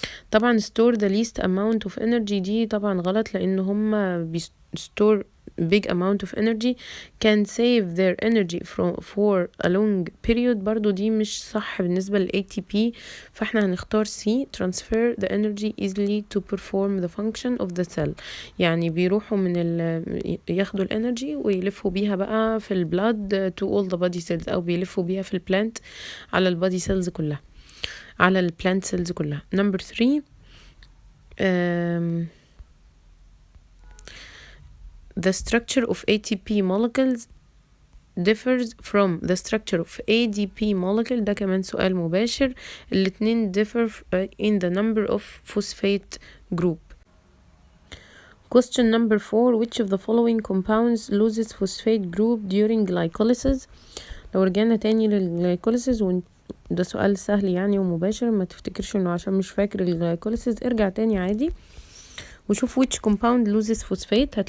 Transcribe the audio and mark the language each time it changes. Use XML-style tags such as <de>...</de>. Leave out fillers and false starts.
<ar>طبعا</ar> <en>store the least amount of energy</en> <ar>دي طبعا غلط، لأن هما</ar> <en>store big amount of energy can save their energy for a long period،</en> <ar>برضو دي مش صح بالنسبة لل</ar> <en>ATP،</en> <ar>فاحنا هنختار</ar> <en>C transfer the energy easily to perform the function of the cell.</en> <ar>يعني بيروحوا ياخدوا الانرجي ويلفوا بيها بقى في البلاد</ar> <en>to all the body cells،</en> <ar>او بيلفوا بيها في البلانت على البادي سيلز كلها، على البلانت سيلز كلها.</ar> <en>Number 3: the structure of ATP molecules differs from the structure of ADP molecule.</en> <ar>ده كمان سؤال مباشر، الاتنين</ar> <en>differ in the number of phosphate group. Question number 4: which of the following compounds loses phosphate group during glycolysis؟</en> <ar>لو رجعنا تاني للجلايكوليسيس، ده سؤال سهل يعني ومباشر، ما تفتكرش انه عشان مش فاكر الجلايكوليسيس ارجع تاني عادي وشوف</ar> <en>which compound loses phosphate.</en>